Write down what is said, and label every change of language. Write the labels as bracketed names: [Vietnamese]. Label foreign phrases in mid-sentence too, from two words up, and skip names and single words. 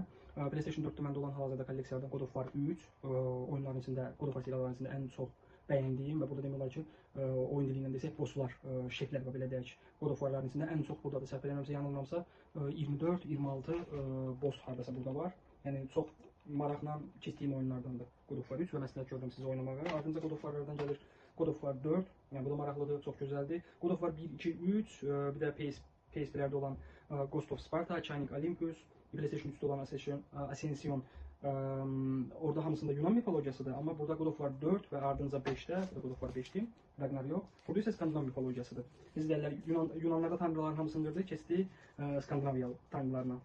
[Azerbaijani] PlayStation 4-də məndə olan hal-hazırda kolleksiyalardan God of War 3, oyunların içində, God of War seriyalarının içində ən çox bəyəndiyim və burada demək olar ki, oyun dilindən desək, bosslar, şeflər və belə deyək, God of War'ların içində ən çox buradadır. Səhv eləmirəmsə, yanılmıramsa 24-26 boss hardasa burada var. Yəni çox maraqla keçdiyim oyunlardandır God of War 3 və məsləhət gördüm sizə oynamağa. Ardınca God of War'lardan gəlir God of War 4, yəni bu da maraqlıdır, çox gözəldir. God of War 1, 2, 3, bir də PS1-lərdə olan Ghost of Sparta, Shining Olympus, PlayStation 3-də olan Ascension. Orada hamısında Yunan mitologiyasıdır, amma burada God of War 4 və ardınca 5-də, God of War 5-dir, Ragnarok, burada isə Skandinav mitologiyasıdır. Biz deyirlər, Yunanlarda tanrıların hamısını qırdı, keçdi Skandinaviya tanrılarına.